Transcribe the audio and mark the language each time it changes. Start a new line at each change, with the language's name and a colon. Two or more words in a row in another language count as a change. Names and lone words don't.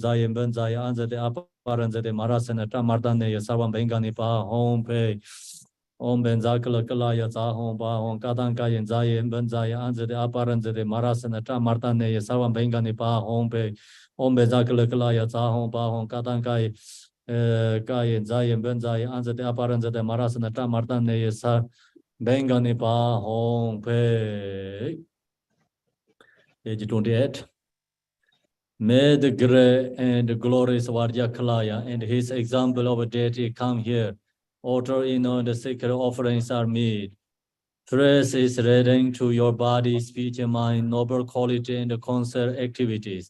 Sanskrit: Zayin Benzaya Anzate Aparanzate Marasana Tamardane Sarvam Bengani Pa Hom Be Om Benza Kala Ya Za Hom Pa Hom Katanka Yin Zayin Benzaya Anzate Aparanzate Marasana Tamardane Sarvam Bengani Pa Hom Be Om Benza Kala Ya Za Hom Pa Hom Katanka Yin Zayin Benzaya Anzate Aparanzate Marasana Tamardane Sar Bengani Pa Hong Pe.
English: Page 28. May the great and glorious Vajrakilaya and his example of deity come here. Altar in the sacred offerings are made. Praise is relating to your body, speech, and mind, noble quality, and concert activities.